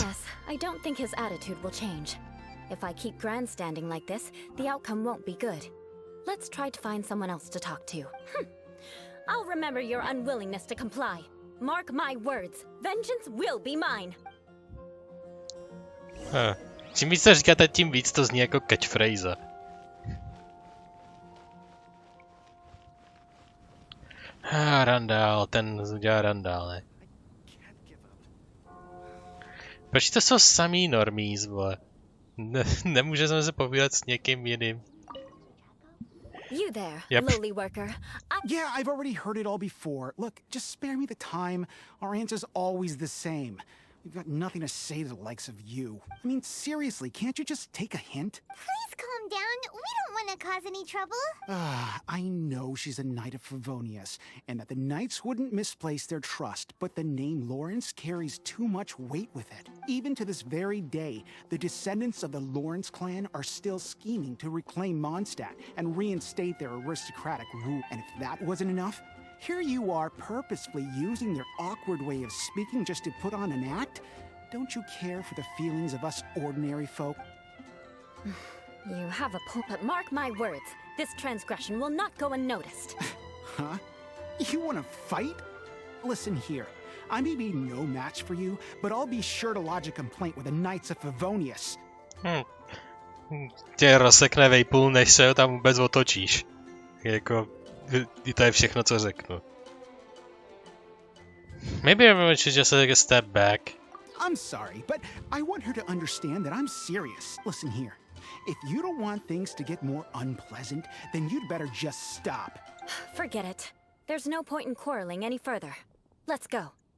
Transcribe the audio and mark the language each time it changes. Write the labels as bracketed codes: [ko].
[en] Yes, I don't think his attitude will change. If I keep grandstanding like this, the outcome won't be good. Let's try to find someone else to talk to. I'll remember your unwillingness to comply. Mark my words, vengeance will be mine. [cs] Čím víc to říkáte, tím víc to zní jako catchphrase. Randál, ten udělá randále. Proč to jsou samý normies, vole? Nemůžeme se povídat s někým jiným. [en] You there, Yep. lowly worker. Yeah, I've already heard it all before. Look, just spare me the time. Our answer's always the same. We've got nothing to say to the likes of you. I mean, seriously, can't you just take a hint? Please calm down. We don't want to cause any trouble. I know she's a Knight of Favonius, and that the Knights wouldn't misplace their trust, but the name Lawrence carries too much weight with it. Even to this very day, the descendants of the Lawrence clan are still scheming to reclaim Mondstadt and reinstate their aristocratic rule. And if that wasn't enough, here you are purposefully using their awkward way of speaking just to put on an act? Don't you care for the feelings of us ordinary folk? You have a point, but mark my words. This transgression will not go unnoticed. Huh? You want to fight? Listen here. I may be no match for you, but I'll be sure to lodge a complaint with the Knights of Favonius. [cs] Tě rozsekne vejpůl, než se tam vůbec otočíš. Jako, to je všechno, co řeknu. [en] Maybe everyone should just take a step back. I'm sorry, but I want her to understand that I'm serious. Listen here. If you don't want things to get more unpleasant, then you'd better just stop. Forget it. There's no point in quarreling any further. Let's go.